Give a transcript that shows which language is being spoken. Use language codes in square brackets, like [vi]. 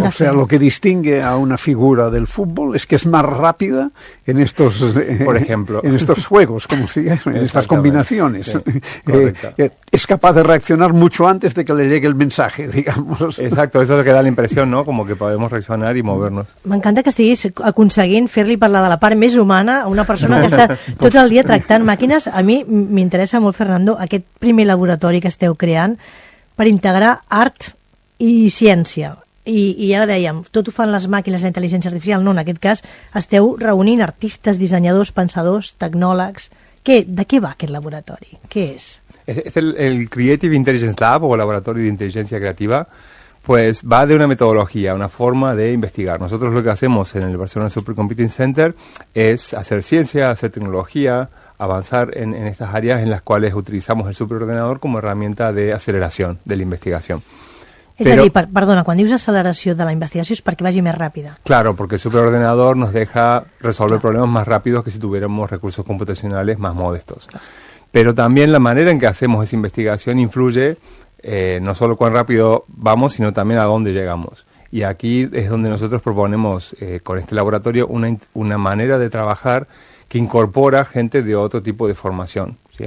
[es] O sea, lo que distingue a una figura del fútbol es que es más rápida en estos, por ejemplo, en estos juegos, como si en estas combinaciones. Sí, es capaz de reaccionar mucho antes de que le llegue el mensaje, digamos. Exacto, eso es lo que da la impresión, ¿no? Como que podemos reaccionar y movernos. [ca] M'encanta que estiguis aconseguint fer-li parlar de la part més humana a una persona que està tot el dia tractant màquines. A mi m'interessa molt, Fernando, aquest primer laboratori que esteu creant per integrar art i ciència. I ara dèiem, tot ho fan les màquines, la intel·ligència artificial, no, en aquest cas esteu reunint artistes, dissenyadors, pensadors, tecnòlegs, [es] ¿De qué va [ca] aquest laboratori? Què és? És el Creative Intelligence Lab o Laboratori d'Intel·ligència Creativa. [es] Pues va de una metodología, una forma de investigar. Nosotros lo que hacemos en el Barcelona Supercomputing Center es hacer ciencia, hacer tecnología, avanzar en estas áreas en las cuales utilizamos el superordenador como herramienta de aceleración de la investigación. [ca] Perdona, quan dius acceleració de la investigació és perquè vagi més ràpida. [es] Claro, porque el superordenador nos deja resolver problemas más rápidos que si tuviéramos recursos computacionales más modestos. Pero también la manera en que hacemos esa investigación influye no solo cuán rápido vamos, sino también a dónde llegamos. Y aquí es donde nosotros proponemos con este laboratorio una manera de trabajar que incorpora gente de otro tipo de formación, ¿sí?